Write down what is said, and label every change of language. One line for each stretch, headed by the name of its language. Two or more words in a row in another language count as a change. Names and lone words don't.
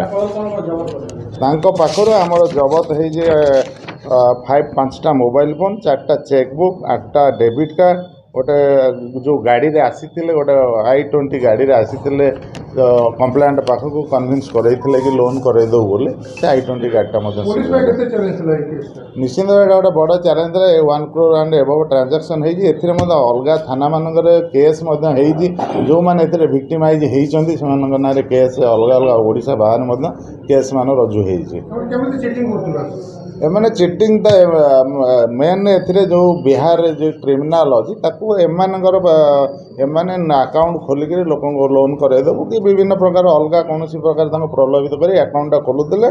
Odia: ତାଙ୍କ ପାଖରୁ ଆମର ଜବତ ହେଇଛି 5ଟା
English: mobile phone
Odia: 4ଟା
English: cheque book
Odia: 8ଟା
English: debit card
Odia: ଗୋଟେ ଯେଉଁ ଗାଡ଼ିରେ ଆସିଥିଲେ ଗୋଟେ I-20 ଗାଡ଼ିରେ ଆସିଥିଲେ କମ୍ପ୍ଲେଣ୍ଟ ପାଖକୁ କନଭିନ୍ସ କରାଇଥିଲେ କି ଲୋନ୍ କରାଇଦେବୁ ବୋଲି ସେ I-20 ଗାଡ଼ିଟା ମଧ୍ୟ ନିଶ୍ଚିନ୍ତ ଏଇଟା ଗୋଟେ ବଡ଼ ଚ୍ୟାଲେଞ୍ଜ ଥିଲା।
English: 1 crore and above ଟ୍ରାଞ୍ଜାକ୍ସନ୍ ହେଇଛି।
Odia: ଏଥିରେ ମଧ୍ୟ ଅଲଗା ଥାନାମାନଙ୍କରେ କେସ୍ ମଧ୍ୟ ହେଇଛି ଯେଉଁମାନେ ଏଥିରେ ଭିକ୍ଟିମାଇଜ୍ ହେଇଛନ୍ତି ସେମାନଙ୍କ ନାଁରେ କେସ୍ ଅଲଗା ଓଡ଼ିଶା ବାହାରେ ମଧ୍ୟ କେସ୍ ମାନ ରୁଜୁ ହେଇଛି। ଏମାନେ ଚିଟିଂଟା ମେନ୍ ଏଥିରେ ଯେଉଁ ବିହାରରେ ଯେଉଁ କ୍ରିମିନାଲ୍ ଅଛି ତାକୁ ଏମାନେ ଆକାଉଣ୍ଟ ଖୋଲିକରି ଲୋକଙ୍କୁ ଲୋନ୍ କରାଇଦେବୁ କି ବିଭିନ୍ନ ପ୍ରକାର ଅଲଗା କୌଣସି ପ୍ରକାର ତାଙ୍କୁ ପ୍ରଲୋଭିତ କରି ଆକାଉଣ୍ଟଟା ଖୋଲୁଥିଲେ।